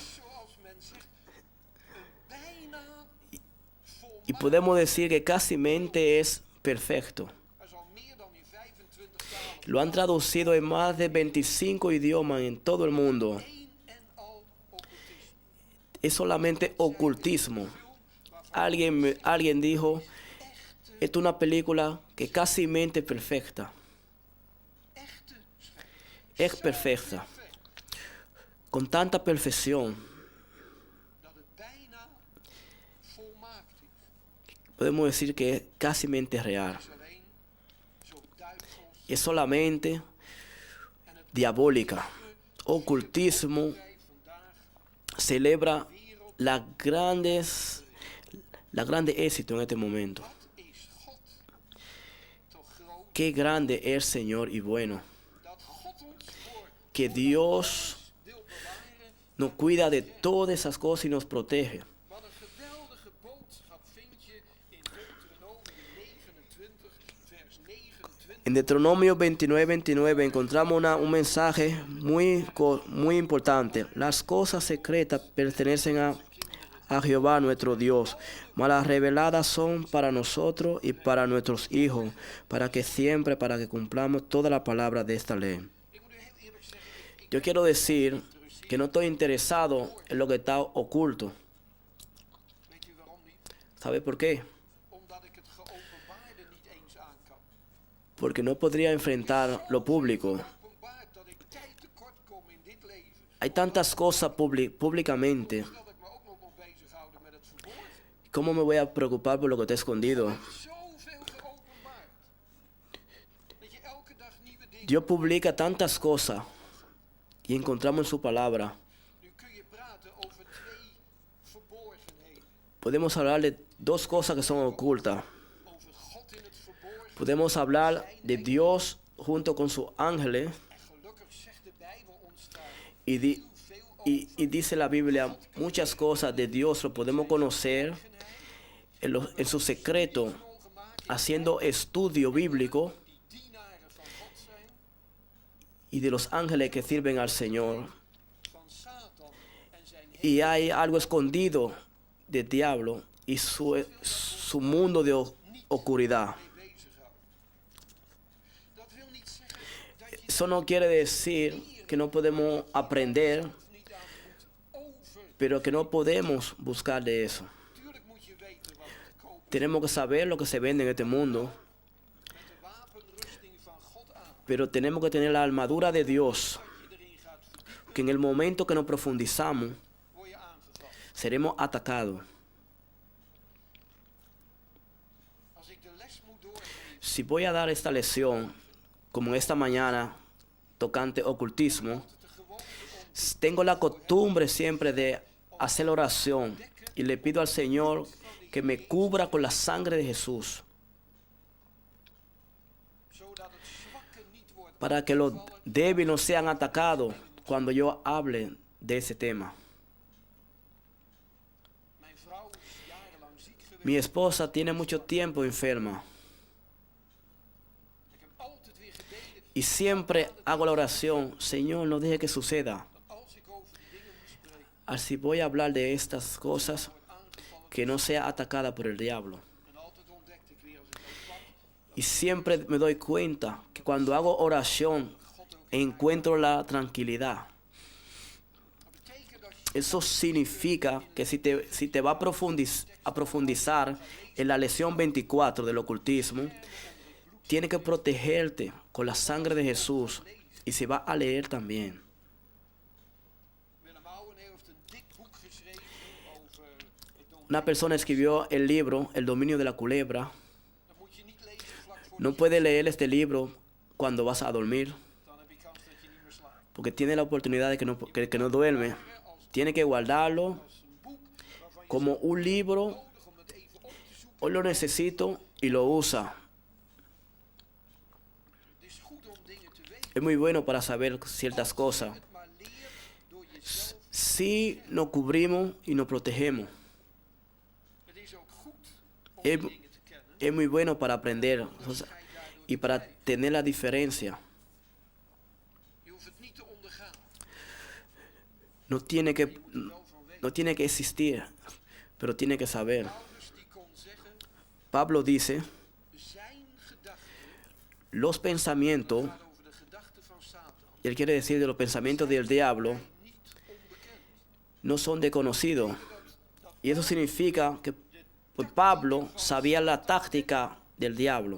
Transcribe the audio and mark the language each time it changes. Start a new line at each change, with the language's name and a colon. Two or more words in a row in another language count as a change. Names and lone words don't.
Dutch: Zoals men zegt, een bijna
Spanish: Y podemos decir que casi es perfecto.
Dutch: Er is al meer dan in 25 talen
Spanish: Lo han traducido en más de 25 idiomas en todo el mundo.
Dutch: één en al occultisme.
Spanish: Es solamente ocultismo. Alguien dijo, esta es una película que casi es perfecta.
Dutch: Echte schijn.
Spanish: Es perfecta. Con tanta perfección,
Dutch: Dat het bijna volmaakt is.
Spanish: podemos decir que es casi real.
Dutch: Het is alleen zo duivels
Spanish: Es solamente
Dutch: en het
Spanish: diabólica. Ocultismo
Dutch: wij vandaag
Spanish: celebra la grande éxito en este momento.
Dutch: wat is God toch groot
Spanish: Qué grande es el Señor y bueno.
Dutch: dat God ons voor
Spanish: Que Dios
Dutch: wil bewaren.
Spanish: nos cuida de todas esas cosas y nos protege.
Dutch: Wat een geweldige boodschap vind je in Deuteronomium 29 vers 29.
Spanish: En Deuteronomio 29 encontramos un mensaje muy importante. Las cosas secretas pertenecen a Jehová nuestro Dios, mas las reveladas son para nosotros y para nuestros hijos, para que cumplamos toda la palabra de esta ley.
Dutch: Ik moet u heel eerlijk zeggen,
Spanish: Yo quiero decir que no estoy interesado en lo que está oculto.
Dutch: weet u waarom niet?
Spanish: ¿Sabe por qué?
Dutch: Omdat ik het geopenbaarde niet eens aan kan.
Spanish: Porque no podría enfrentar lo público.
Dutch: Openbaard dat ik tijd tekort kom in dit leven.
Spanish: Hay tantas cosas públicamente.
Dutch: Dat ik me ook nog moet bezighouden met het verborgen.
Spanish: ¿Cómo me voy a preocupar por lo que está escondido?
Dutch: Zoveel geopenbaard. Dat je elke dag nieuwe dingen.
Spanish: Dios publica tantas cosas y encontramos en su palabra.
Dutch: Nu kun je praten over twee verborgenheden.
Spanish: Podemos hablar de dos cosas que son ocultas.
Dutch: Over God in het verborgen.
Spanish: Podemos hablar de Dios junto con sus ángeles
Dutch: En gelukkig zegt de Bijbel ons daar
Spanish: y,
Dutch: veel
Spanish: y dice la Biblia muchas cosas de Dios lo podemos conocer en su secreto,
Dutch: mogen maken
Spanish: haciendo estudio bíblico
Dutch: die dienaren van God zijn,
Spanish: y de los ángeles que sirven al Señor.
Dutch: van Satan en zijn
Spanish: Y hay algo escondido del diablo y su mundo de oscuridad.
Dutch: mee bezighouden. Dat wil niet zeggen dat je
Spanish: Eso no quiere decir que no podemos aprender,
Dutch: niet aan moet over.
Spanish: pero que no podemos buscar de eso.
Dutch: Tuurlijk moet je weten wat te koop is
Spanish: Tenemos que saber lo que se vende en este mundo,
Dutch: met de wapenrusting van God aan.
Spanish: pero tenemos que tener la armadura de Dios,
Dutch: Als je erin gaat verdiepen,
Spanish: que en el momento que nos profundizamos,
Dutch: word je aangevallen.
Spanish: seremos atacados.
Dutch: Als ik de les moet doorgeven,
Spanish: Si voy a dar esta lección, como esta mañana, tocante ocultismo,
Dutch: de gewoonte om
Spanish: Tengo la costumbre siempre de hacer oración y le pido al Señor que me cubra con la sangre de Jesús,
Dutch: zodat het zwakke niet wordt
Spanish: para que los
Dutch: aangevallen.
Spanish: débiles no sean atacados cuando yo hable de ese tema.
Dutch: Mijn vrouw is jarenlang ziek geweest.
Spanish: Mi esposa tiene mucho tiempo enferma
Dutch: Ik heb altijd weer gebeden
Spanish: y siempre hago la oración, Señor, no deje que suceda.
Dutch: dat als ik over die dingen moet spreken,
Spanish: Así voy a hablar de estas cosas,
Dutch: wordt aangevallen.
Spanish: que no sea atacada por el diablo.
Dutch: En altijd ontdekte ik weer als ik dat kwam,
Spanish: Y siempre me doy cuenta que cuando hago oración
Dutch: God ook.
Spanish: encuentro la tranquilidad.
Dutch: Dat betekent dat je
Spanish: Eso significa que si te va a profundizar en la lección 24 del ocultismo, tienes que protegerte con la sangre de Jesús y se va a leer también.
Dutch: Willem Ouwen heeft een dik boek geschreven over het domein.
Spanish: Una persona escribió el libro El dominio de la culebra.
Dutch: Dat moet je niet lezen vlak voor No puedes leer este libro cuando vas a dormir, dan heb je kans dat je niet meer slaapt.
Spanish: porque tiene la oportunidad de que no duerme. Tiene que guardarlo
Dutch: Als een boek waarvan je
Spanish: como un libro.
Dutch: nodig om het even op te zoeken.
Spanish: Hoy lo necesito y lo usa.
Dutch: Het is goed om dingen te weten.
Spanish: Es muy bueno para saber ciertas cosas.
Dutch: Het maar leert door jezelf.
Spanish: Sí nos cubrimos y nos protegemos.
Dutch: Het is ook goed om
Spanish: Es,
Dutch: die dingen te kennen.
Spanish: es muy bueno para aprender
Dutch: Onderscheid daardoor
Spanish: y
Dutch: te
Spanish: para
Dutch: blijven.
Spanish: tener la diferencia.
Dutch: Je hoeft het niet te ondergaan.
Spanish: No tiene que,
Dutch: Je moet er wel van weten.
Spanish: no tiene que existir, pero tiene que saber.
Dutch: Paulus die kon zeggen,
Spanish: Pablo dice,
Dutch: zijn gedachten
Spanish: los pensamientos,
Dutch: gaat over de gedachten van Satan.
Spanish: y él quiere decir de los pensamientos del diablo,
Dutch: Niet onbekend.
Spanish: no son desconocidos.
Dutch: Dat
Spanish: Y eso significa que pues, Pablo sabía la táctica del diablo.